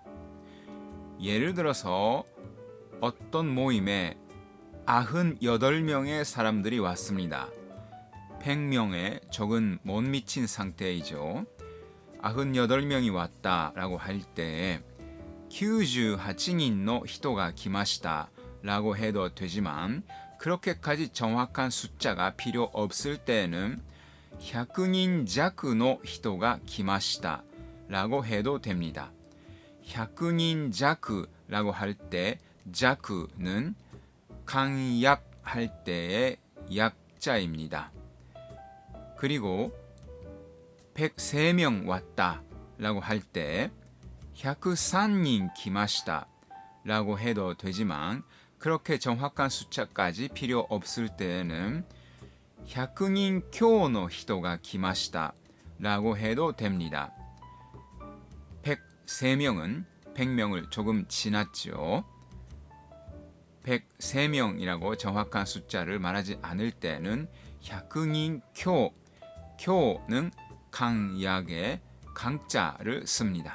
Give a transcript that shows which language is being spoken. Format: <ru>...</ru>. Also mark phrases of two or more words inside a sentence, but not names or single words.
<ko>예를 들어서 어떤 모임에 98명의 사람들이 왔습니다. 100명의 적은 못 미친 상태이죠. 98명이 왔다라고 할 때</ko> <ja>98人の人が来ました</ja> <ko>라고 해도 되지만 그렇게까지 정확한 숫자가 필요 없을 때는</ko> <ja>100人弱の人が来ました</ja> <ko>라고 해도 됩니다. 100人弱라고 할 때弱는 강약할 때의 약자입니다. 그리고 103명 왔다 라고 할 때 103인 来ました 라고 해도 되지만 그렇게 정확한 숫자까지 필요 없을 때에는</ko> <ja>100人強の人が来ました</ja> <ko>라고 해도 됩니다. 103명은 100명을 조금 지났죠. 103명이라고 정확한 숫자를 말하지 않을 때는 100인 교, 교는 강약의 강자를 씁니다.</ko>